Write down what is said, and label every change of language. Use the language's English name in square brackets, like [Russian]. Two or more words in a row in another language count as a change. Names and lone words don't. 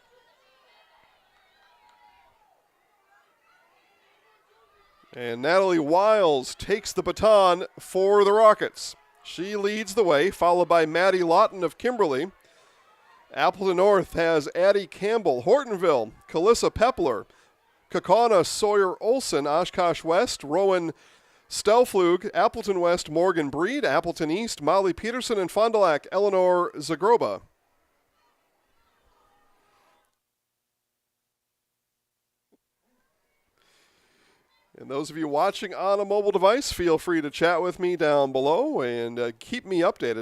[English] And Natalie Wiles takes the baton for the Rockets. She leads the way, followed by Maddie Lawton of Kimberly. Appleton North has Addie Campbell, Hortonville, Calissa Pepler, Kaukauna, Sawyer Olson, Oshkosh West, Rowan Stelflug, Appleton West, Morgan Breed, Appleton East, Molly Peterson, and Fond du Lac, Eleanor Zagroba. And those of you watching on a mobile device, feel free to chat with me down below and keep me updated.